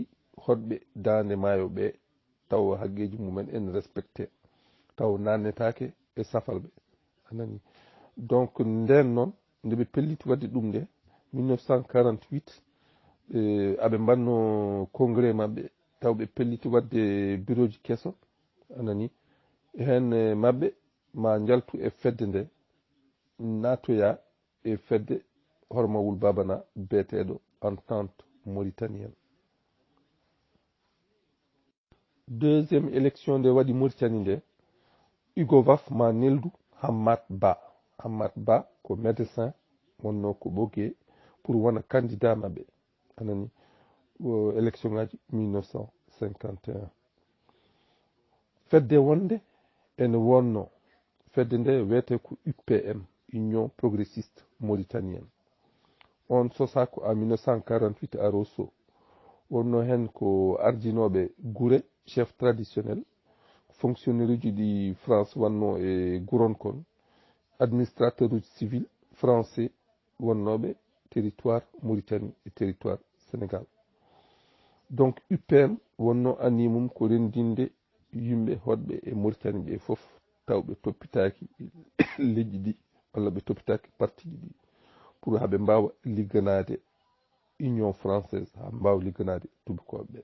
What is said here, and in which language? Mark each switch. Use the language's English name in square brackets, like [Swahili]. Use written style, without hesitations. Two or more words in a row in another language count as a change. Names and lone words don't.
[Fula] hoɗɓe dande maayo ɓe taw haqqeji mumen [French] en respecté [Fula] taw nannetake e safalɓe anani donc nden noon nde ɓe pelliti wadde ɗum nde 1948 aɓe mbanno congrès mabɓe taw ɓe pelliti wadde bureau ji kesso anani hen mabɓe ma jaltu e fedde nde natoya e fedde Hormawul Babana beeteɗo entente mauritanienne. [French] Deuxième élection [Fula] nde waɗi Mauritanie nde UGOVAF ma neldu Hammat Ba ko médecin wonno ko ɓogue pour wona candidat mabɓe anani élection ngaji 1951 fedde wonde ene wonno fedde nde wiyete ko UPM Union progressiste mauritanienne on sosa ko en 1948 à Rosso wonno hen ko ardinoɓe gure [French] chef traditionnel fonctionnaire [Fula] uji ɗi France wanno e guron kon administrateur uji [French] civil français [Fula] wonnoɓe territoire Mauritanie et territoire Sénégal. Donc UPM wonno animum ko rendinde yimɓe hoɗɓe e Mauritanie ɓe fof tawɓe toppitaki leƴƴi ɗi walla ɓe toppitaki parti ɗi pour haɓe mbawa ligganade Union française ha mbawa ligganade tubkoɓe ɓe.